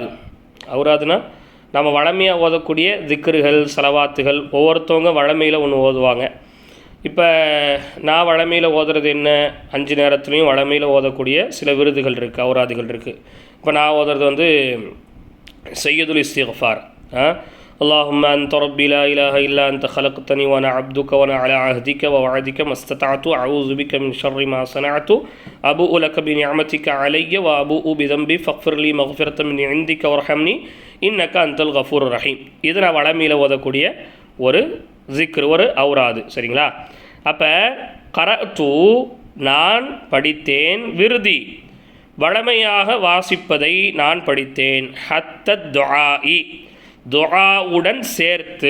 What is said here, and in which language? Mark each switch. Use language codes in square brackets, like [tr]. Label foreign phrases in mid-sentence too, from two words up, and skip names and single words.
[ta] அவுராதுனா நம்ம வழமையாக ஓதக்கூடிய திக்ருகள், சலவாத்துகள், ஒவ்வொருத்தவங்க வழமையில் ஒன்று ஓதுவாங்க. இப்போ நான் வழமையில் ஓதுறது என்ன? 5 நேரத்துலையும் வழமையில் ஓதக்கூடிய சில விருதுகள் இருக்குது, அவுராதுகள் இருக்குது. இப்போ நான் ஓதுறது சையதுல் இஸ்திக்ஃபார். [ar] اللهم أنت ربي لا إله إلا أنت خلقتني وأنا عبدك وأنا على عهدك ووعدك ما استطعت أعوذ بك من شر ما صنعت أبوء لك بنعمتك علي وأبوء بذنبي فاغفر لي مغفرة من عندك وارحمني إنك أنت الغفور الرحيم. [ta] இது நான் வளமையில் ஓதக்கூடிய ஒரு ஜிக்ர், ஒரு அவுராது. சரிங்களா? அப்போ கரஅத்து நான் படித்தேன், விருதி வளமையாக வாசிப்பதை நான் படித்தேன். ஹத்த துஆஇ துஆவுடன் சேர்த்து.